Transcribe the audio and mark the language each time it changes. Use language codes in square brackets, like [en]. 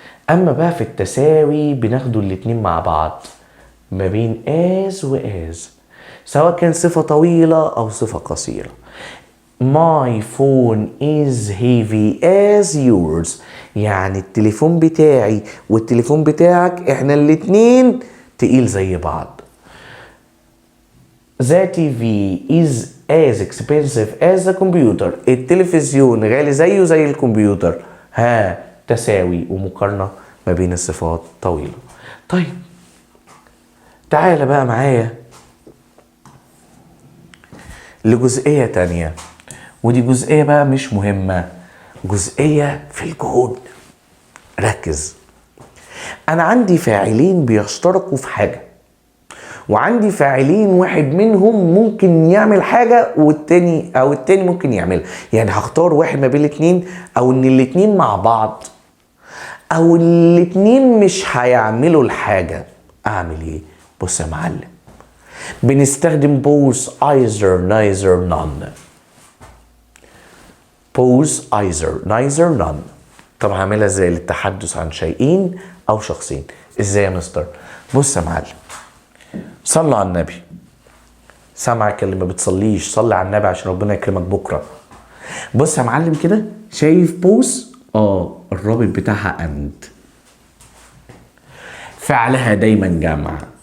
[ar] أما بقى في التساوي بناخدوا الاتنين مع بعض ما بين as و as، سواء كان صفة طويلة أو صفة قصيرة. [en] My phone is heavy as yours، [ar] يعني التليفون بتاعي والتليفون بتاعك احنا الاتنين تقيل زي بعض. [en] The TV is as expensive as the computer، [ar] التلفزيون غالي زيه زي الكمبيوتر. تساوي ومقارنة ما بين الصفات طويلة. طيب تعال بقى معايا لجزئية تانية، ودي جزئية بقى مش مهمة، جزئية في الجهود. ركز، أنا عندي فاعلين بيشتركوا في حاجة، وعندي فاعلين واحد منهم ممكن يعمل حاجة والتاني أو التاني ممكن يعملها. يعني هختار واحد ما بين الاتنين، أو إن الاتنين مع بعض، أو الاتنين مش هيعملوا الحاجة. أعمل إيه؟ بص يا معلم، بنستخدم [en] both either neither none. both either neither none. [ar] طب هعملها ازاي للتحدث عن شيئين أو شخصين؟ ازاي يا مستر؟ بص يا معلم، صلى على النبي. سامعك اللي ما بتصليش، صلي على النبي عشان ربنا يكرمك بكره. بص يا معلم كده، شايف بوس؟ الرابط بتاعها and، فعلها دايما جمع.